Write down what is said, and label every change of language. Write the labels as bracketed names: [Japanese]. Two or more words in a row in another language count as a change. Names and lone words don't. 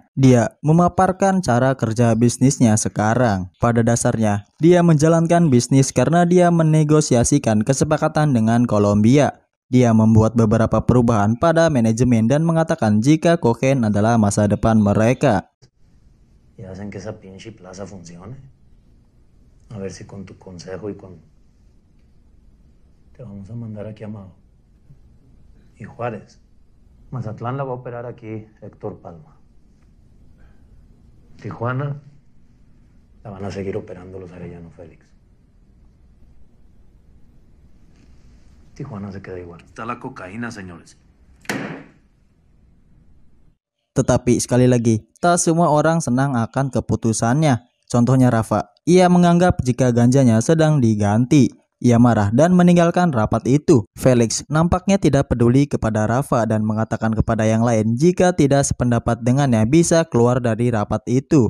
[Indonesian] Dia memaparkan cara kerja bisnisnya sekarang. Pada dasarnya, dia menjalankan bisnis karena dia menegosiasikan kesepakatan dengan Kolombia. Dia membuat beberapa perubahan pada manajemen dan mengatakan jika kokain adalah masa depan mereka. [Spanish] Y hacen que esa pinche plaza funcione. A ver si con tu consejo y con... Te vamos a mandar aquí a Amado. Y Juárez. Mazatlán la va a operar aquí Héctor Palma. Tijuana la van a seguir operando los Arellano Félix. Tijuana se queda igual. Está la cocaína, señores. [Indonesian] Tetapi sekali lagi, tak semua orang senang akan keputusannya. Contohnya Rafa, ia menganggap jika ganjanya sedang diganti. Ia marah dan meninggalkan rapat itu. Felix nampaknya tidak peduli kepada Rafa dan mengatakan kepada yang lain jika tidak sependapat dengannya bisa keluar dari rapat itu.